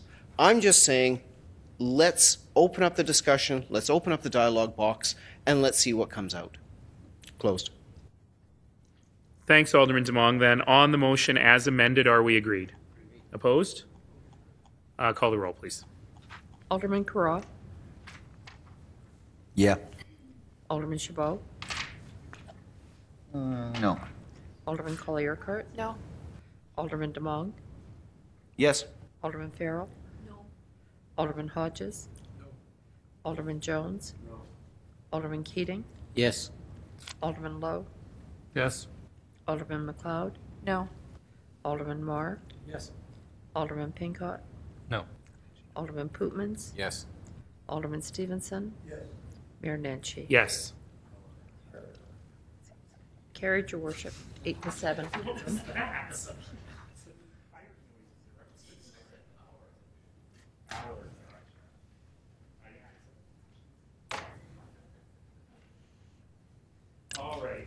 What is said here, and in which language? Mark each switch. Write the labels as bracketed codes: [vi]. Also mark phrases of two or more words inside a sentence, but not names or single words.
[en] I'm just saying, let's open up the discussion, let's open up the dialogue box, and let's see what comes out. Closed. Thanks, Alderman Demong. Then on the motion as amended, are we agreed? Opposed? Call the roll, please. Alderman Carra. Yeah. Alderman Chabot? No. Alderman Colley-Urquhart? No. Alderman Demong? Yes. Alderman Farrell? No. Alderman Hodges? No. Alderman Jones? No. Alderman Keating? Yes. Alderman Lowe? Yes. Alderman McLeod? No. Alderman Marr? Yes. Alderman Pincott? No. Alderman Pootmans? Yes. Alderman Stevenson? Yes. Mayor Nenshi? Yes. Carried, Your Worship. 8-7. All right.